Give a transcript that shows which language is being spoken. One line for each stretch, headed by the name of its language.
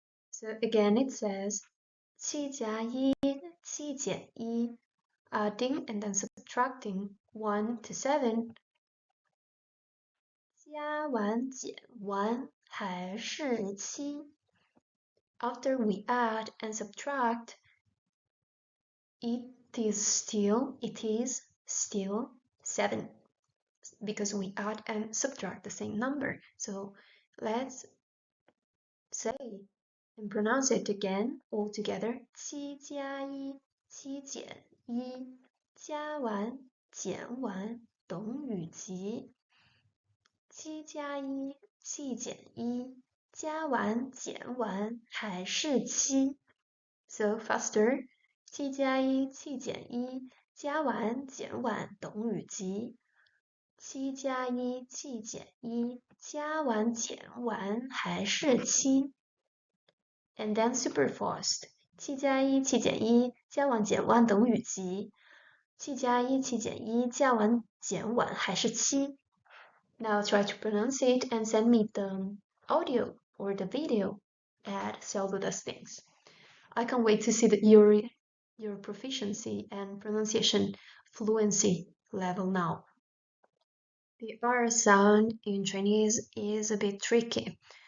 English: So again it says
Chinese: 七加一，七减一
English: adding and then subtracting 1 to 7
Chinese: 加完减完还是七
English: After we add and subtract, it is still 7 because we add and subtract the same number. So let's say and pronounce it again all together.
Chinese: 七加一，七减一，加完减完等于几？七加一，七减一，加完减完还是七。
English: So faster.
Chinese: 七加一，七减一，加完减完等于几？七加一，七减一，加完减完还是七。
English: And then super fast.
Chinese: 七加一，七减一，加完减完等于几？七加一，七减一，加完减完还是七。
English: Now try to pronounce it and send me the audio or the video at Saludas Things. I can't wait to see your proficiency and pronunciation fluency level now. The R sound in Chinese is a bit tricky.